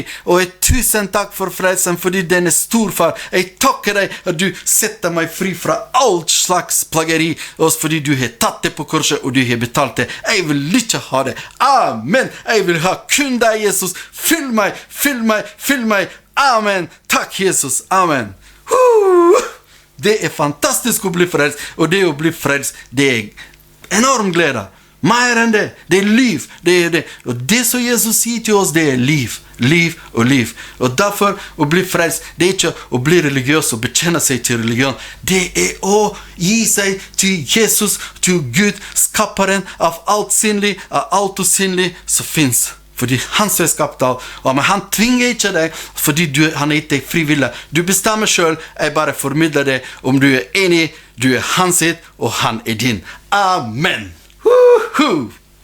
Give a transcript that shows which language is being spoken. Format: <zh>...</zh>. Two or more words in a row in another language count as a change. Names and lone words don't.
<no>Og tusen takk for frelsen, fordi den stor, far. Jeg takker deg at du setter meg fri fra alt slags plageri, og fordi du har tatt det på korset, og du har betalt det. Jeg vil ikke ha det. Amen. Jeg vill ha kun deg, Jesus. Fyll meg, fyll meg, fyll meg. Amen. Takk, Jesus. Amen.</no> <sv>Det är fantastiskt att bli frälst. Och det att bli frälst, det är enorm glädje. Mer än det. Det är liv. Det är det. Och det som Jesus säger till oss, det är liv. Liv och liv. Och därför att bli frälst, det är inte att bli religiös och bekänna sig till religion. Det är att ge sig till Jesus, till Gud, skaparen av allt sinnligt, av allt osynligt som finns.</sv> <no>Fordi han som er skapt av, men han tvinger ikke deg, fordi han er ikke deg frivillig. Du bestemmer selv, jeg bare formidler det, om du er enig, du er hans sitt, og han er din. Amen. Woohoo!</no>